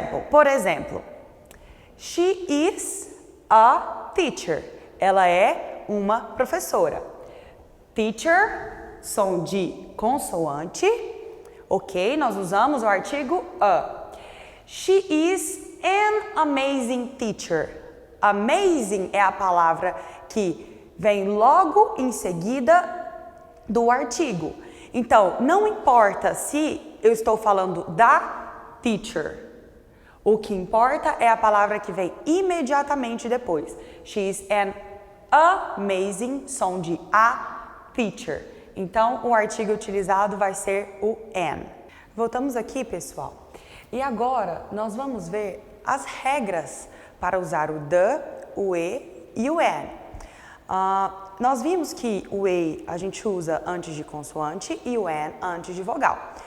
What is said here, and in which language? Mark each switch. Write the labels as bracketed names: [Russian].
[Portuguese] Por exemplo, [English] she is a teacher. [Portuguese] Ela é uma professora. Teacher, som de consoante. Ok, nós usamos o artigo a. [English] She is an amazing teacher. [Portuguese] Amazing é a palavra que vem logo em seguida do artigo. Então, não importa se eu estou falando da teacher. O que importa é a palavra que vem imediatamente depois. [English] She is an amazing, [Portuguese] som de [English] a teacher. [Portuguese] Então, o artigo utilizado vai ser o an. Voltamos aqui, pessoal. E agora, nós vamos ver as regras para usar o the, o e e o an. Nós vimos que o a gente usa antes de consoante e o an antes de vogal.